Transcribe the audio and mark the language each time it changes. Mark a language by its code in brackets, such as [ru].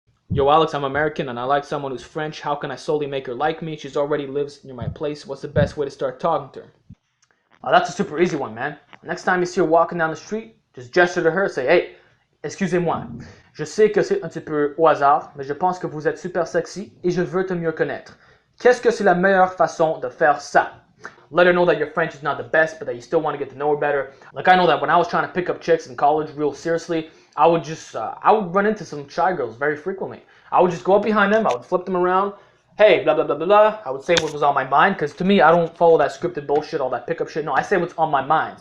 [en] Yo, Alex, I'm American and I like someone who's French. How can I solely make her like me? She's already lives near my place. What's the best way to start talking to her? That's a super easy one, man. Next time you see her walking down the street, just gesture to her, say, hey, [fr] excusez-moi. Je sais que c'est un petit peu au hasard, mais je pense que vous êtes super sexy et je veux te mieux connaître. Qu'est-ce que c'est la meilleure façon de faire ça? [en] Let her know that your French is not the best, but that you still want to get to know her better. Like, I know that when I was trying to pick up chicks in college real seriously, I would run into some shy girls very frequently. I would just go up behind them, I would flip them around, hey, blah, blah, blah, blah, blah. I would say what was on my mind, because to me, I don't follow that scripted bullshit, all that pickup shit. No, I say what's on my mind.